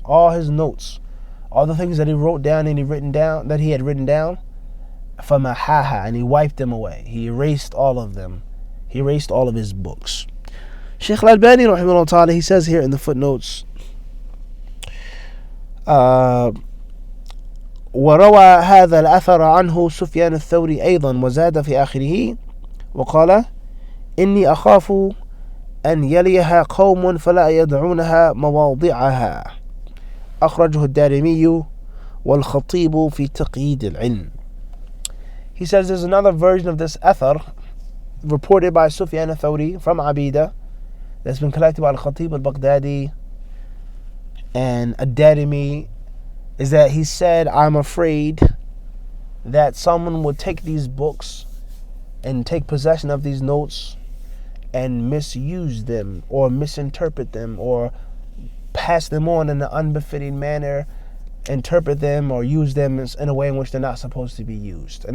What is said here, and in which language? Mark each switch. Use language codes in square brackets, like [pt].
[en] All his notes, all the things that he wrote down and he had written down, famahaha, and he wiped them away. He erased all of them. He erased all of his books. Shaykh al-Albani rahimahullah ta'ala, he says here in the footnotes, [ar] وروى هذا الأثر عنه سفيان الثوري أيضا وزاد في آخره وقال إني أخاف أن يليها قوم فلا يدعونها مواضعها. أخرجه الدارمي والخطيب في تقييد العلم. [en] He says there's another version of this athar reported by Sufyan al-Thawri from Abida that's been collected by al-Khatib al-Baghdadi and ad-Darimi, is that he said, I'm afraid that someone would take these books and take possession of these notes and misuse them or misinterpret them or pass them on in an unbefitting manner, interpret them or use them in a way in which they're not supposed to be used.